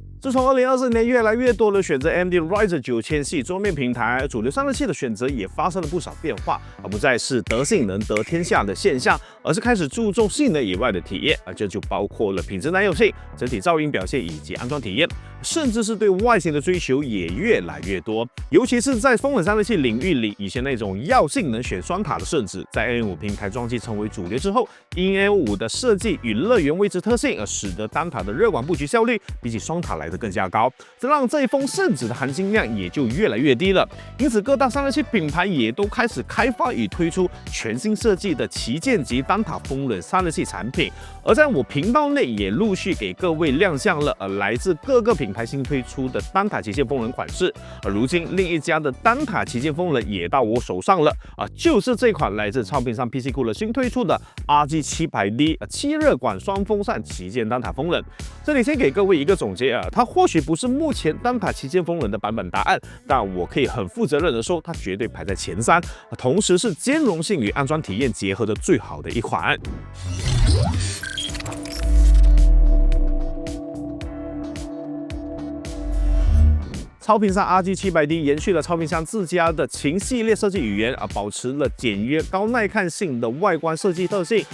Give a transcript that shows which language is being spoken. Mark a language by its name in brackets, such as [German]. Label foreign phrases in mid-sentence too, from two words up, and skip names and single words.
[Chinese] 自從2024年越來越多的選擇 AMD Ryzen 9000系桌面平台，主流散熱器的選擇也發生了不少变化，而不再是得性能得天下的现象，而是開始注重性能以外的體驗，這就包括了品質耐用性、整體噪音表現以及安裝體驗，甚至是對外形的追求也越來越多。尤其是在風冷散熱器領域裡，以前那種要性能選雙塔的甚至，在 AM5 平台裝機成為主流之後，因 AM5 的設計與樂園位置特性，而使得單塔的熱管布局效率比起雙塔來得更加高，這讓這一封聖旨的含金量也就越來越低了。因此，各大散熱器品牌也都開始開發與推出全新設計的旗艦級單塔風冷散熱器產品。而在我頻道內也陸續給各位亮相了來自各個品牌新推出的單塔旗艦風冷款式。而如今另一家的單塔旗艦風冷也到我手上了就是這款來自超频商 PC Cooler 新推出的 RG700D 7 熱管雙風扇旗艦單塔風冷。這裡先給各位一個總結它或許不是目前單塔旗艦風冷的版本答案，但我可以很負責任的說，它絕對排在前3，同時是兼容性與安裝體驗結合的最好的一款。超頻商 RG700D 延續了超頻商自家的秦系列設計語言保持了簡約高耐看性的外觀設計特性。